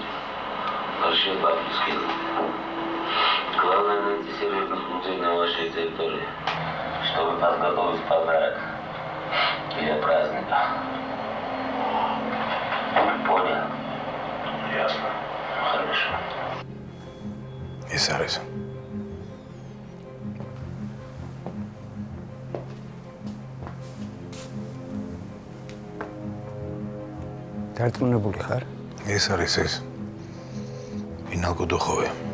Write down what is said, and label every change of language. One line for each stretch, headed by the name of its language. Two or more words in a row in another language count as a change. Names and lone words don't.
Russian: Большие бабки скинули. Главное найти серьезных людей на вашей территории, чтобы подготовить подарок для праздника. Понял? Ясно. Хорошо.
Georgian: ის არის. დარწმუნებული ხარ? ეს არის ეს. ინალკო დოხოვე.